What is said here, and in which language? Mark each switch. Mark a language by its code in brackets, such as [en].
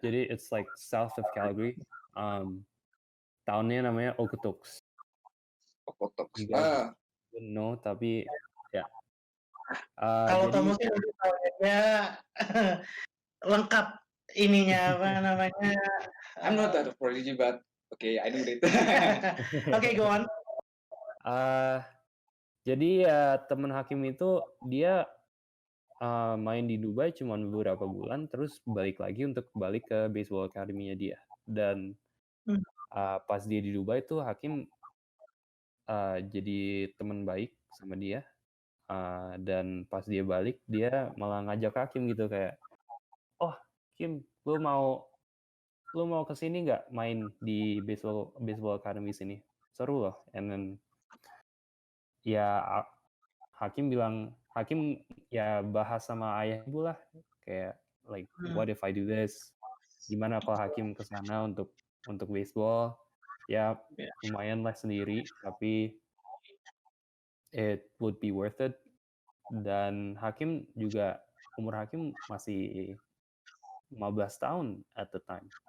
[en] jadi it's like south of Calgary. [id] Townnya namanya Okotoks. Okotoks. [en] You guys don't know, [id] tapi ya. Kalau Jadi Thomas ini tahunya lengkap ininya apa namanya? [en] I'm not that prodigy, but okay, I know it. Okay, go on. [id] Jadi ya teman Hakim itu dia main di Dubai cuma beberapa bulan, terus balik lagi untuk balik ke baseball academy-nya dia. Dan pas dia di Dubai tuh Hakim jadi teman baik sama dia. Dan pas dia balik, dia malah ngajak Hakim gitu kayak, oh Kim, lu mau kesini nggak main di baseball academy sini? Seru loh. And then ya Hakim ya bahas sama ayah ibu lah, kayak [en] like what if I do this? [id] Gimana kalau Hakim kesana untuk baseball? Ya lumayan lah sendiri, tapi [en] it would be worth it. [id] Dan Hakim juga, umur Hakim masih 15 tahun [en] at the time.